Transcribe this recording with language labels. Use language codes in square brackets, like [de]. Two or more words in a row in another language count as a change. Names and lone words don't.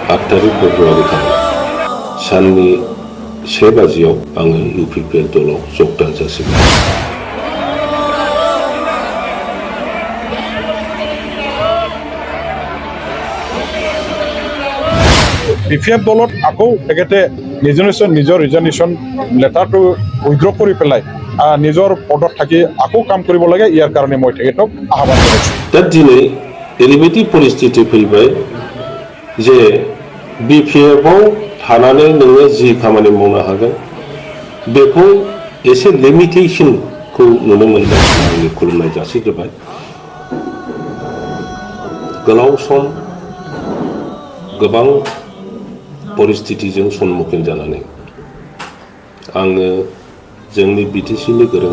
[brx] तारिख फेब्रुवारि खालि साननि 1 बाजियाव आङो इउपिपिएल दलाव जगदान जासिगोन। [as] বিপিএফ দলত আকৌ তেখেতে নিজৰ ৰিজাৰ্ভেশ্যন লেটাৰটো উইথড্ৰ কৰি পেলাই নিজৰ পদত থাকি আকৌ কাম কৰিব লাগে, ইয়াৰ কাৰণে মই তেখেতক আহ্বান কৰিছোঁ। [brx] दा दिनै ओरैबायदि परिस्थिति फैबाय जे बिपिएफआव थानानै नोङो जि खामानि मावनो हागोन बेखौ एसे लिमिटेशनखौ नुनो मोनदों। आंनि खुलुमनाय जासिग्रोबाय। गोलाव सम गोबां परिस्थितिजों सम्मुखीन जानानै आङो जोंनि बिटिसिनि गोरों